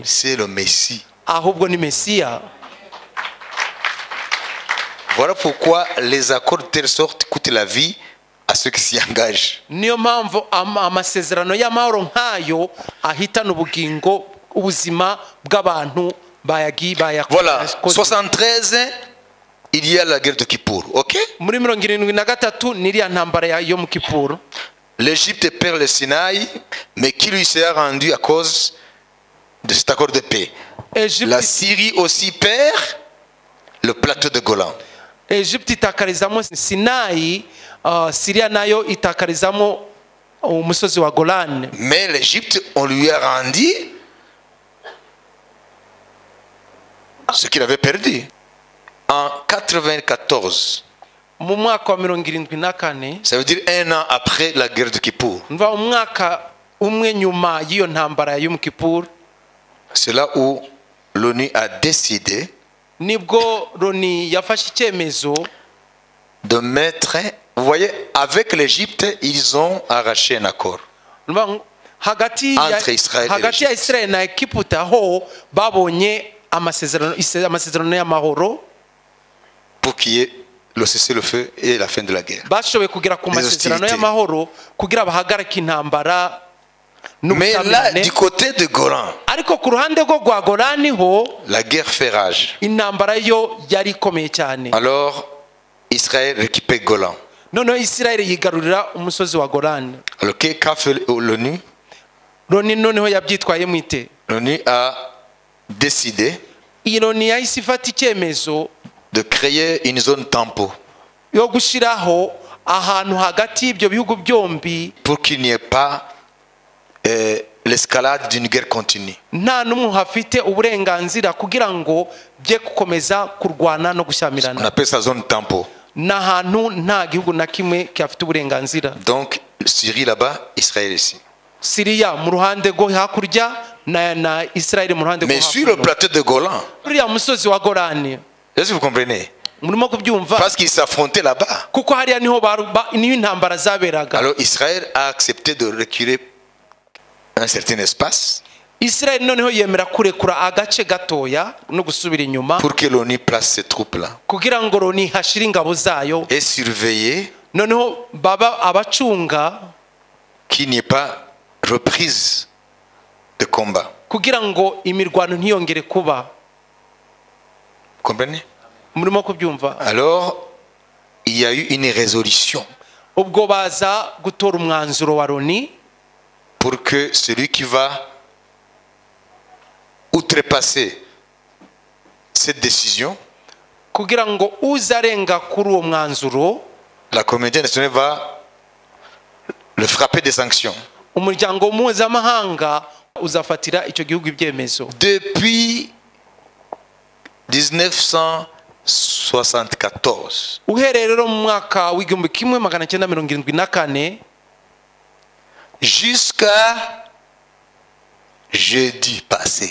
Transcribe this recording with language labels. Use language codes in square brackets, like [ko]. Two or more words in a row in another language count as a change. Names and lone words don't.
[fr] C'est le Messie. [rw] ahubwo ni Mesiya. [fr] Voilà pourquoi les accords de telle sorte coûtent la vie à ceux qui s'y engagent. [rw] niyo mpamvu amasezerano y'amahoro nk'ayo ahitana ubugingo, ubuzima bw'abantu bayakoze. [fr] Voilà, 73, il y a la guerre de Kippour, ok? [rw] muri 73 n'iriya ntambara yo mu Kipuro. [fr] L'Égypte perd le Sinaï, mais qui lui sera rendu à cause de cet accord de paix. La Syrie aussi perd le plateau de Golan. [rw] Egypte itakarizamo Sinayi, Syria nayo itakarizamo umusozi wa Golan. [fr] Mais l'Égypte, on lui a rendu ce qu'il avait perdu. En 94, [rw] mu mwaka wa 74, [fr] ça veut dire un an après la guerre de Kippour. [rw] mva umwaka umwe nyuma y'iyo ntambara ya Yom Kippur, [fr] C'est là où l'ONU a décidé [rw] nibwo Loni yafashe icyemezo [fr] de mettre, vous voyez, avec l'Égypte, ils ont arraché un accord. [rw] hagati [fr] Entre Israël et [rw] ya Israel na Egiputa ho babonye amasezerano y'amahoro [fr] pour qu'il y ait le cessez-le-feu et la fin de la guerre. [rw] bashoboye kugera ku masezerano y'amahoro kugira bahagarike intambara. [fr] Mais là, du côté de Golan, [rw] ariko ku ruhande rwo rwa Golani ho [fr] la guerre fait rage. [rw] intambara yo yari ikomeye cyane. [fr] Alors, Israël récupère Golan. [rw] noneho Isirayeli yigarurira umusozi wa Golani. [fr] Alors, qu'a fait l'ONU? [rw] Loni noneho yabyitwayemo ite? [fr] L'ONU a décidé [rw] iyi Loni yahise ifata icyemezo [fr] de créer une zone tampon [rw] yo gushyiraho ahantu hagati y'ibyo bihugu byombi [fr] pour qu'il n'y ait pas l'escalade d'une guerre continue. [rw] nta n'umwe hafite uburenganzira kugira ngo bye gukomeza kurwana no [fr] On [rw] gushyamirana. [fr] appelle ça zone tampon. [rw] n'ahantu nta gihugu na kimwe cyafite uburenganzira. [fr] Donc, Syrie là-bas, Israël ici. [rw] Siriya mu ruhande rwo hakurya na Israel mu ruhande rwo [fr] Mais sur le [rw] hakurya. [fr] plateau de Golan, [rw] uriya musozi wa Golani [fr] est-ce que vous comprenez? [rw] murimo kubyumva, [fr] Parce qu'ils s'affrontaient là-bas. [rw] kuko hariya niho intambara zaberaga. [fr] Alors Israël a accepté de reculer un certain espace [rw] Israel noneho yemera kurekura agace gatoya no gusubira inyuma [fr] pour que l'ONU place ses troupes là [rw] kugira ngo Loni hashire ingabo zayo, [fr] et surveiller [rw] noneho baba abacunga [fr] qu'il n'y ait pas reprise de combat. [rw] kugira ngo imirwano ntiyongere kuba. [fr] Vous comprenez? [rw] Murimo kubyumva. [fr] Alors, il y a eu une résolution [rw] Ubwo baza gutora umwanzuro wa Loni [fr] pour que celui qui va outrepasser cette décision, [rw] kugira ngo uzarenga kuri uwo mwanzuro, [fr] la communauté internationale va le frapper des sanctions. [rw] umuryango mpuzamahanga uzafatira icyo gihugu ibyemezo. [fr] Depuis 1974, [rw] Uhereye rero mu mwaka w'igihumbi kimwe magana cyenda mirongo irindwi na kane [fr] jusqu'à jeudi passé,